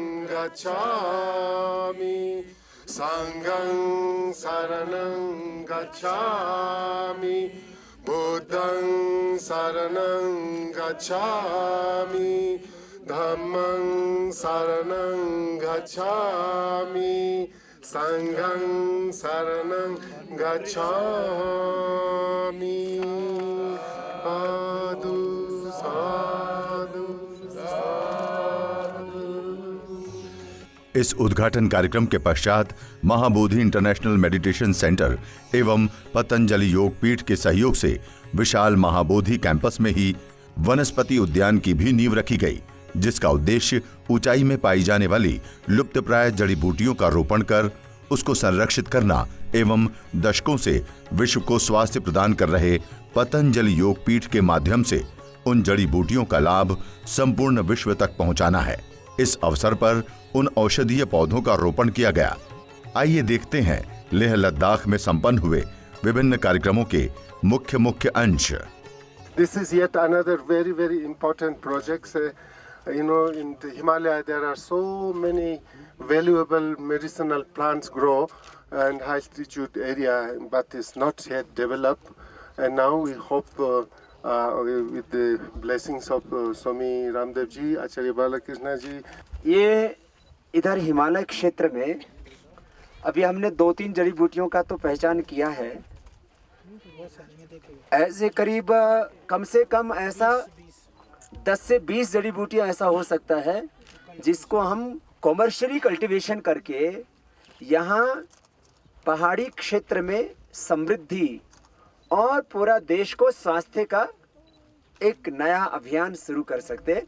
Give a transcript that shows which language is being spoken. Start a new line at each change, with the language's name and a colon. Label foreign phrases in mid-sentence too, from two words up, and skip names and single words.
Pali: गच्छामि संघं शरणं गच्छामि बुद्धं शरणं गच्छामि धम्मं शरणं गच्छामि संघं शरणं गच्छामि साधु साधु साधु।
Hindi: इस उद्घाटन कार्यक्रम के पश्चात महाबोधि इंटरनेशनल मेडिटेशन सेंटर एवं पतंजलि योग पीठ के सहयोग से विशाल महाबोधि कैंपस में ही वनस्पति उद्यान की भी नींव रखी गई, जिसका उद्देश्य ऊंचाई में पाई जाने वाली लुप्तप्राय जड़ी बूटियों का रोपण कर उसको संरक्षित करना एवं दशकों से विश्व को स्वास्थ्य प्रदान कर रहे पतंजलि योग पीठ के माध्यम से उन जड़ी बूटियों का लाभ संपूर्ण विश्व तक पहुंचाना है। इस अवसर पर उन औषधीय पौधों का रोपण किया गया। आइए देखते हैं लेह लद्दाख में संपन्न हुए विभिन्न कार्यक्रमों के मुख्य अंश।
English: This is yet another very important project. In the Himalaya there are so many valuable medicinal plants grow and high altitude area, but it's not yet developed. And now we hope with the blessings of Swami Ramdev ji, Acharya Balakrishna ji.
Hindi: ये इधर हिमालय क्षेत्र में अभी हमने 2-3 जड़ी बूटियों का तो पहचान किया है। ऐसे करीब कम से कम ऐसा 10 से 20 जड़ी बूटियां ऐसा हो सकता है जिसको हम
English: commercially cultivation
Hindi: करके यहाँ पहाड़ी क्षेत्र में समृद्धि और पूरा देश को स्वास्थ्य का एक नया अभियान शुरू कर सकते।